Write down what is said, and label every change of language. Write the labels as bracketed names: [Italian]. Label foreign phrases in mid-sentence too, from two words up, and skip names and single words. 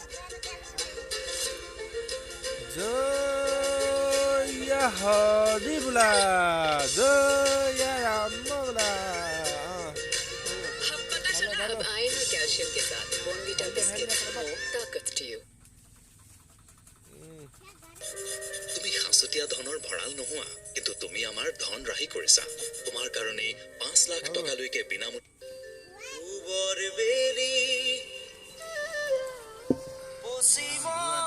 [Hindi] जय हरि बोला जय राम बोला अब आयरन और कैल्शियम के साथ बॉर्नविटा बिस्किट ताकत [English] to you [Assamese] তুমি হাসুতিয়া ধনৰ ভৰাল নোহোৱা কিন্তু তুমি আমাৰ ধন ৰাহি কৰিছা তোমাৰ কাৰণে 5 লাখ টকা লৈকে বিনামূলীয়া